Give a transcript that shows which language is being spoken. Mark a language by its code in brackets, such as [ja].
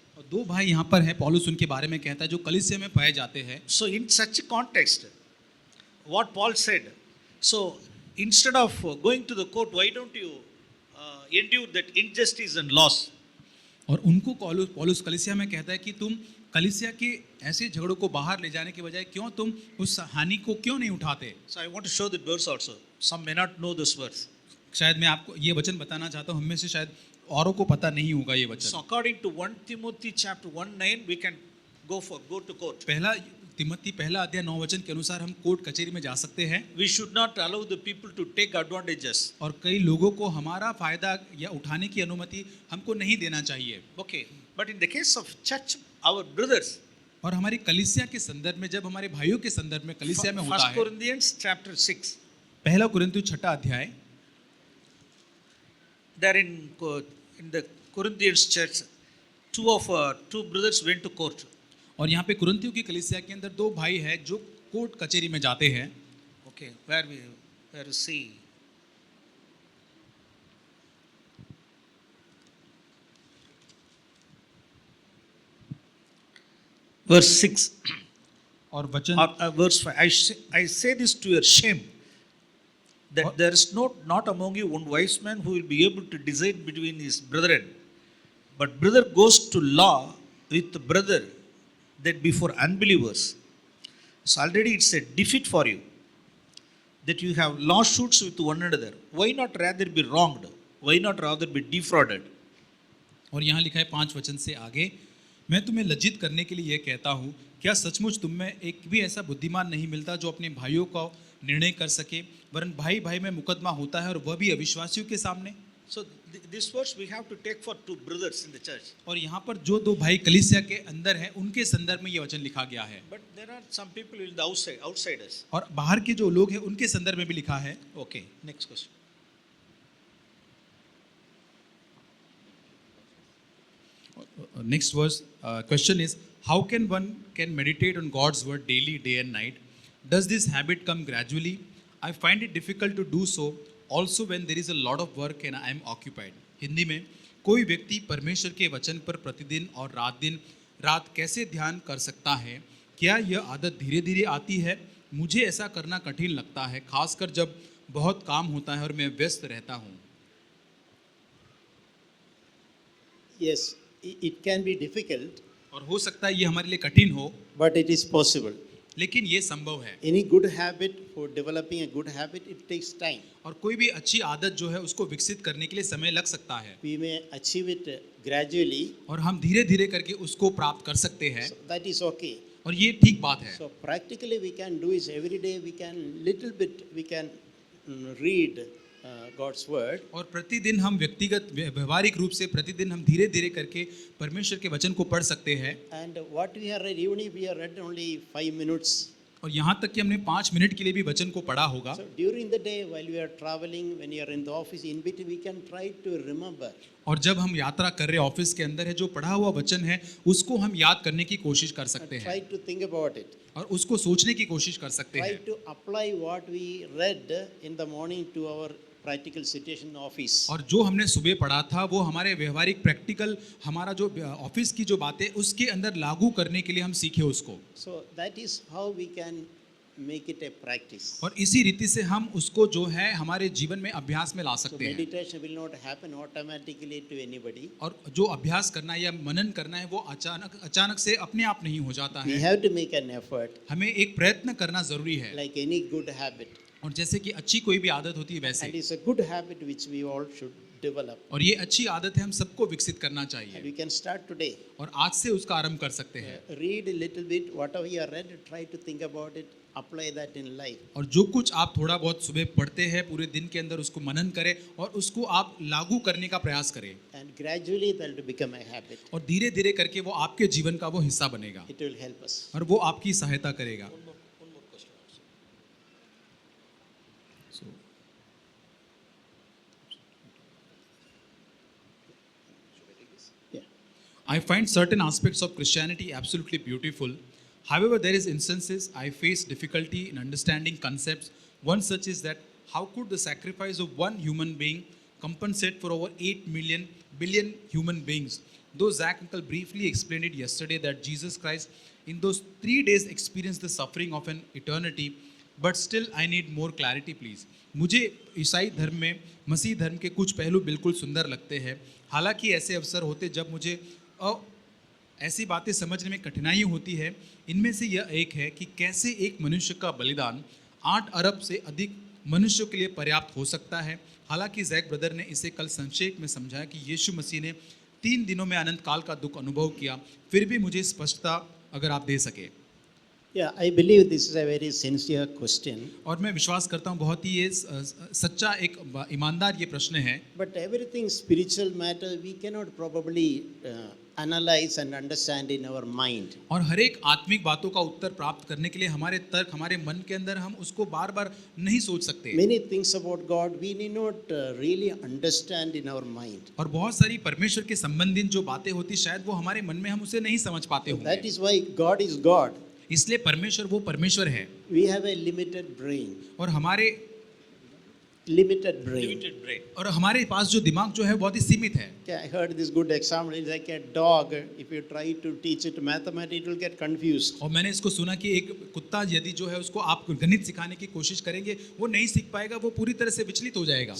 [hi] और 2 भाई यहाँ पर हैं, पौलुस उनके बारे में कहता है जो कलीसिया में पाए जाते हैं। [en] So in such a context, what Paul said, so instead of going to the court, why don't you endure that injustice and loss? [hi] और उनको पौलुस कलीसिया में कहता है कि तुम कलीसिया के ऐसे झगड़ों को बाहर ले जाने के बजाय क्यों तुम उस हानि को क्यों नहीं उठाते। [en] So I want to show that verse also. Some may not know this verse. [hi] शायद मैं आपको ये वचन बताना चाहता हूँ, हम में से शायद औरों को पता नहीं होगा ये [en] So [hi] वचन। [en] according to 1 Timothy chapter 1:9, we can go to court. [hi] पहला तिमोथी पहला अध्याय 9 वचन के अनुसार हम कोर्ट कचहरी में जा सकते हैं। [en] We should not allow the people to take advantages. [hi] और कई लोगों को हमारा फायदा या उठाने की अनुमति हमको नहीं देना चाहिए। [en] Okay, but in the case of church, our brothers, [hi] और हमारी कलीसिया के संदर्भ में, जब हमारे भाइयों के संदर्भ में कलीसिया में होता [en] 1 [hi] है, [en] Corinthians chapter 6, [hi] पहला कुरिन्थियों 6 अध्याय, [en] there in the Corinthians church, two brothers went to court. [hi] और यहाँ पे कुरिन्थियों की कलीसिया के अंदर 2 भाई हैं जो कोर्ट कचहरी में जाते हैं। [en] Okay, where you see verse 6 [hi] और वचन [en] or verse 5. I say this to your shame, that What? there is not among you one wise man who will be able to decide between his brethren, but brother goes to law with the brother, that before unbelievers. So already it's a defeat for you that you have lawsuits with one another. Why not rather be wronged? Why not rather be defrauded? [hi] और यहाँ लिखा है 5 वचन से आगे, मैं तुम्हें लज्जित करने के लिए यह कहता हूँ, क्या सचमुच तुम में एक भी ऐसा बुद्धिमान नहीं मिलता जो अपने भाइयों का निर्णय कर सके, वरन भाई भाई में मुकदमा होता है और वह भी अविश्वासियों के सामने। [en] So this verse we have to take for two brothers in the church. [hi] और यहाँ पर जो 2 भाई कलीसिया के अंदर हैं उनके संदर्भ में ये वचन लिखा गया है। [en] But there are some people in the outsiders. [hi] और बाहर के जो लोग हैं उनके संदर्भ में भी लिखा है। [en] Okay, next question. next verse question is, how can one can meditate on God's word daily, day and night? Does this habit come gradually? I find it difficult to do so also when there is a lot of work and I am occupied. [hi] Hindi में, कोई व्यक्ति परमेश्वर के वचन पर प्रतिदिन और रात कैसे ध्यान कर सकता है? क्या यह आदत धीरे धीरे आती है? मुझे ऐसा करना कठिन लगता है, खासकर जब बहुत काम होता है और मैं व्यस्त रहता हूँ. [en] Yes, it can be difficult, [hi] और हो सकता है ये हमारे लिए कठिन हो, [en] but it is possible. [hi] लेकिन ये संभव है. [en] Any good habit, for developing a good habit, it takes time. [hi] और कोई भी अच्छी आदत जो है उसको विकसित करने के लिए समय लग सकता है. [en] We may achieve it gradually, [hi] और हम धीरे धीरे करके उसको प्राप्त कर सकते हैं, [en] so that is okay. [hi] और ये ठीक बात है. [en] So practically we can do is every day we can little bit we can read God's word, [hi] और प्रतिदिन हम व्यक्तिगत व्यवहारिक रूप से प्रतिदिन हम धीरे धीरे करके परमेश्वर के वचन को पढ़ सकते हैं. [en] and what we have read, even if we have read only 5 minutes, [hi] और यहाँ तक कि हमने 5 मिनट के लिए भी वचन को पढ़ा होगा. [en] so during the day while we are traveling, when you are in the office, in between we can try to remember. [hi] और जब हम यात्रा कर रहे ऑफिस के अंदर है, जो पढ़ा हुआ वचन है उसको हम याद करने की कोशिश कर सकते [en] Try [hi] हैं [en] to think about it. [hi] और उसको सोचने की कोशिश कर सकते [en] Try [hi] हैं. [en] to apply what we read in the morning to our practical situation in office. [hi] और जो हमने सुबह पढ़ा था वो हमारे व्यवहारिक प्रैक्टिकल हमारा जो ऑफिस की जो बातें उसके अंदर लागू करने के लिए हम सीखे उसको. [en] So that is how we can make it a practice. [hi] और इसी रीति से हम उसको जो है हमारे जीवन में अभ्यास में ला [en] So [hi] सकते हैं. [en] meditation will not happen automatically to anybody. [hi] और जो अभ्यास करना है या मनन करना है वो अचानक से अपने आप नहीं हो जाता [en] We [hi] है. [en] have to make an effort, [hi] हमें एक प्रयत्न करना जरूरी है. [en] like any good habit. [hi] और जैसे कि अच्छी कोई भी आदत होती है [en] And [hi] वैसे, [en] it's a good habit which we all should develop. [hi] और ये अच्छी आदत है, हम सबको विकसित करना [en] And [hi] चाहिए. [en] we can start today. [hi] और आज से उसका आरंभ कर सकते हैं. [en] Read a little bit, whatever you have read, try to think about it, apply that in life. [hi] और जो कुछ आप थोड़ा बहुत सुबह पढ़ते हैं पूरे दिन के अंदर उसको मनन करें और उसको आप लागू करने का प्रयास करें. [en] And gradually that will become a habit. [hi] और धीरे धीरे करके वो आपके जीवन का वो हिस्सा बनेगा [en] It will help us. [hi] और वो आपकी सहायता करेगा. [en] Yeah. I find certain aspects of Christianity absolutely beautiful. However, there is instances I face difficulty in understanding concepts. One such is that how could the sacrifice of one human being compensate for over 8 billion human beings? Though Zach Uncle briefly explained it yesterday that Jesus Christ in those 3 days experienced the suffering of an eternity, but still I need more clarity please. [hi] मुझे ईसाई धर्म में मसीह धर्म के कुछ पहलू बिल्कुल सुंदर लगते हैं. हालांकि ऐसे अवसर होते जब मुझे ऐसी बातें समझने में कठिनाई होती है. इनमें से यह एक है कि कैसे एक मनुष्य का बलिदान 8 अरब से अधिक मनुष्यों के लिए पर्याप्त हो सकता है. हालांकि जैक ब्रदर ने इसे कल संक्षेप में समझाया कि यीशु मसीह ने 3 दिनों में अनंत काल का दुख अनुभव किया. फिर भी मुझे स्पष्टता अगर आप दे सके. [en] Yeah, I believe this is a very sincere question. [hi] और मैं विश्वास करता हूँ बहुत ही ये सच्चा एक ईमानदार ये प्रश्न है. [en] But everything spiritual matter we cannot probably analyze and understand in our mind. [hi] और हर एक आत्मिक बातों का उत्तर प्राप्त करने के लिए हमारे तर्क हमारे मन के अंदर हम उसको बार बार नहीं सोच सकते. [en] Many things about God we need not really understand in our mind. [hi] और बहुत सारी परमेश्वर के संबंधित जो बातें होती शायद वो हमारे मन में हम उसे नहीं समझ पाते [en] That [hi] होंगे. [en] is why God is God. [hi] इसलिए परमेश्वर वो परमेश्वर है. [en] We have a limited brain. [hi] और हमारे [en] Limited brain. [hi] और हमारे पास जो दिमाग जो है बहुत ही सीमित है. [en] Okay, I heard this good example. It's like a dog. If you try to teach it mathematics, it will get confused. [hi] और मैंने इसको सुना कि एक कुत्ता यदि जो है उसको आप गणित सिखाने की कोशिश करेंगे वो नहीं सीख पाएगा, वो पूरी तरह से विचलित हो जाएगा.